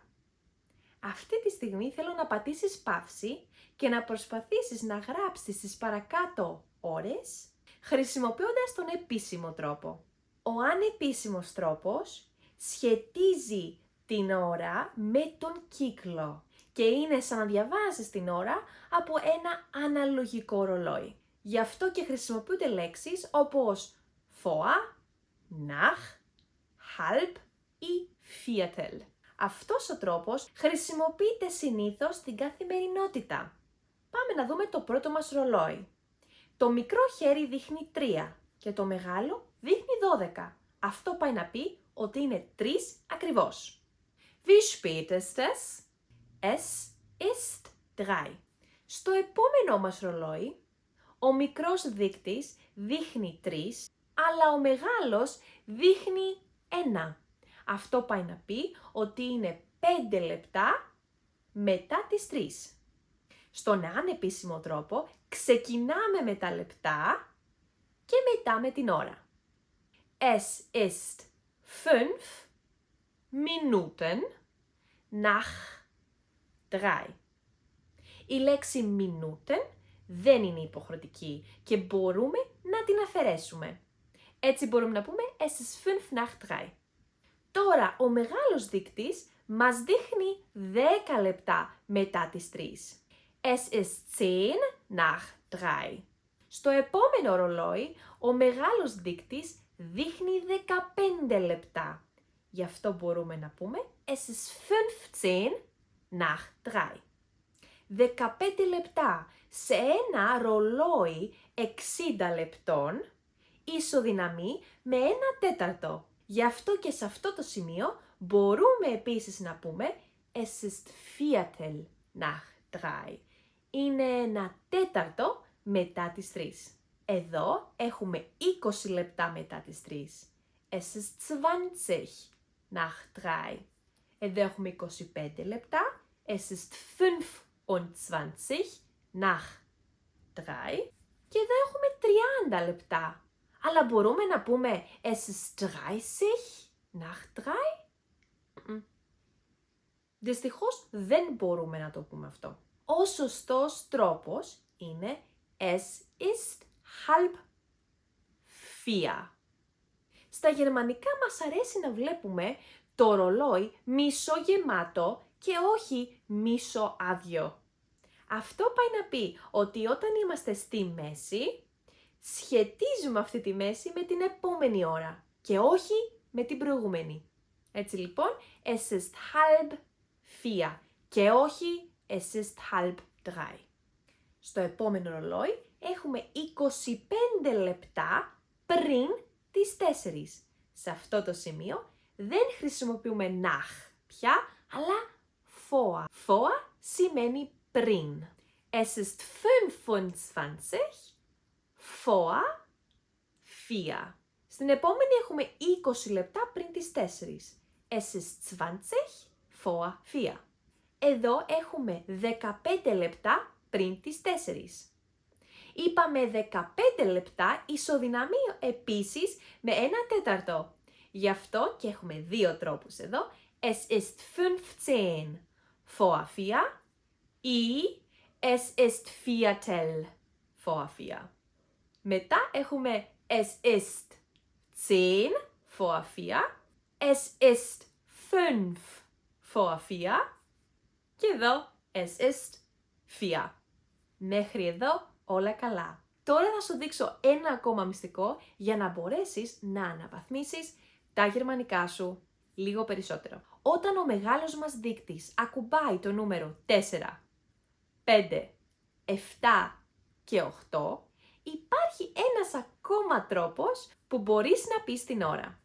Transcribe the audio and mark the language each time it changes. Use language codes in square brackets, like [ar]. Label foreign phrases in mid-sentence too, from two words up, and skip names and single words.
[el] Αυτή τη στιγμή θέλω να πατήσεις παύση και να προσπαθήσεις να γράψεις τις παρακάτω ώρες χρησιμοποιώντας τον επίσημο τρόπο. Ο ανεπίσημος τρόπος σχετίζει την ώρα με τον κύκλο και είναι σαν να διαβάζεις την ώρα από ένα αναλογικό ρολόι. Γι' αυτό και χρησιμοποιούνται λέξεις όπως [de] vor, nach, halb [el] ή viertel. Αυτός ο τρόπος χρησιμοποιείται συνήθως στην καθημερινότητα. Πάμε να δούμε το πρώτο μας ρολόι. Το μικρό χέρι δείχνει 3 και το μεγάλο δείχνει 12. Αυτό πάει να πει ότι είναι 3 ακριβώς. [de] Wie spät ist es? Es ist 3. [el] Στο επόμενό μας ρολόι, ο μικρός δείκτης δείχνει 3, αλλά ο μεγάλος δείχνει 1. Αυτό πάει να πει ότι είναι 5 λεπτά μετά τις 3. Στον ανεπίσημο τρόπο ξεκινάμε με τα λεπτά και μετά με την ώρα. [de] Es ist 5 Minuten nach 3. [el] Η λέξη Minuten δεν είναι υποχρεωτική και μπορούμε να την αφαιρέσουμε. Έτσι μπορούμε να πούμε [de] es ist 5 nach 3. [el] Τώρα ο μεγάλος δείκτης μας δείχνει 10 λεπτά μετά τις 3. [de] Es ist 10 nach 3. [el] Στο επόμενο ρολόι, ο μεγάλος δείκτης δείχνει 15 λεπτά. Γι' αυτό μπορούμε να πούμε [de] es ist 15 nach 3. [el] 15 λεπτά σε ένα ρολόι 60 λεπτών ισοδυναμεί με 1 τέταρτο. Γι' αυτό και σε αυτό το σημείο μπορούμε επίσης να πούμε [de] es ist Viertel nach 3. [el] Είναι 1 τέταρτο μετά τις 3. Εδώ έχουμε 20 λεπτά μετά τις 3. [de] Es ist 20 nach 3. [el] Εδώ έχουμε 25 λεπτά. [de] Es ist 25 nach 3. [el] Και εδώ έχουμε 30 λεπτά. Αλλά μπορούμε να πούμε [de] es ist 30 nach 3. [el] Δυστυχώς δεν μπορούμε να το πούμε αυτό. Ο σωστός τρόπος είναι [de] es ist halb 4. [el] Στα γερμανικά μας αρέσει να βλέπουμε το ρολόι μισογεμάτο και όχι μισοάδιο. Αυτό πάει να πει ότι όταν είμαστε στη μέση, σχετίζουμε αυτή τη μέση με την επόμενη ώρα και όχι με την προηγούμενη. Έτσι λοιπόν, [de] es ist halb 4 [el] και όχι [de] es ist halb 3. [el] Στο επόμενο ρολόι έχουμε 25 λεπτά πριν τις 4. Σε αυτό το σημείο δεν χρησιμοποιούμε nach πια, αλλά vor. Vor σημαίνει πριν. [de] Es ist 25 vor 4. [el] Στην επόμενη έχουμε 20 λεπτά πριν τις 4. [de] Es ist 20 vor 4. [el] Εδώ έχουμε 15 λεπτά πριν τις 4. Είπαμε 15 λεπτά ισοδυναμεί επίσης με 1 τέταρτο. Γι' αυτό και έχουμε 2 τρόπους εδώ. [de] Es ist 15 vor 4 ή es ist Viertel vor 4. [el] Μετά έχουμε [de] es ist 10 vor 4, es ist 5 vor 4 [el] και εδώ [de] es ist 4. [el] Μέχρι εδώ όλα καλά. Τώρα θα σου δείξω ένα ακόμα μυστικό για να μπορέσεις να αναβαθμίσεις τα γερμανικά σου λίγο περισσότερο. Όταν ο μεγάλος μας δείκτης ακουμπάει το νούμερο 4, 5, 7 και 8, υπάρχει ένας ακόμα τρόπος που μπορείς να πεις την ώρα.